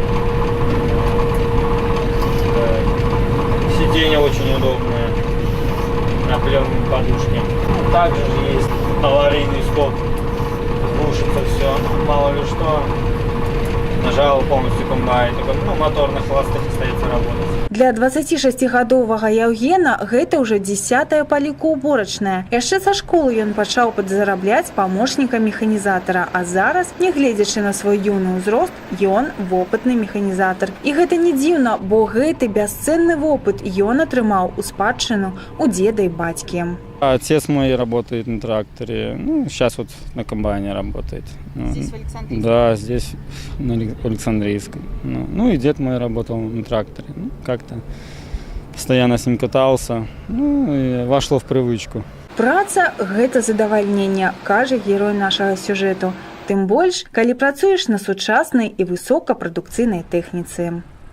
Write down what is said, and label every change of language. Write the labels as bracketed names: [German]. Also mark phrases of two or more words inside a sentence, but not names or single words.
[Russian] Сиденье очень удобное, на плевной подушке. Также же есть аварийный стоп, глушится все, мало ли что. Нажал полностью комбайн, только мотор на холостых остается работать. [Belarusian] Для 26-гадовага Яўгена гэта ўжо 10-я палікоўборачная. Яшчэ са школы ён пачаў падзарабляць памочнікам механізатара, а зараз, нягледзячы на свой юны ўзрост, ён вопытны механізатар. І гэта не дзіўна, бо гэты бясцэнны вопыт ён атрымаў у спадчыну у дзеда і бацькі. [Russian] Отец мой работает на тракторе, сейчас вот на комбайне работает. Здесь в Александрийском? Да, здесь на Александрийском. И дед мой работал на тракторе. Как-то постоянно с ним катался, и вошло в привычку. [Belarusian] Праца – гэта задавальненне, кажа герой нашага сюжэту. Тым больш, калі працуеш на сучаснай і высокапрадукцыйнай тэхніцы.